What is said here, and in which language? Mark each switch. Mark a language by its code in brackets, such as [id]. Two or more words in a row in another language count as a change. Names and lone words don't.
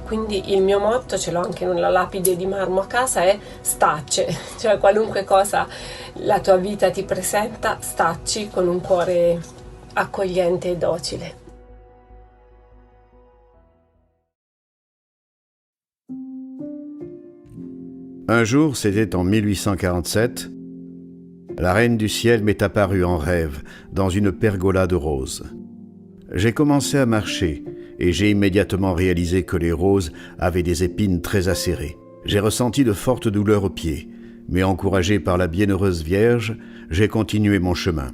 [it] Quindi il mio motto, ce l'ho anche in una lapide di marmo a casa, è stacce, cioè qualunque cosa la tua vita ti presenta, stacci con un cuore accogliente e docile. [fr] Un jour, c'était en 1847, La reine du ciel m'est apparue en rêve, dans une pergola de roses. J'ai commencé à marcher, et j'ai immédiatement réalisé que les roses avaient des épines très acérées. J'ai ressenti de fortes douleurs aux pieds, mais encouragé par la bienheureuse Vierge, j'ai continué mon chemin.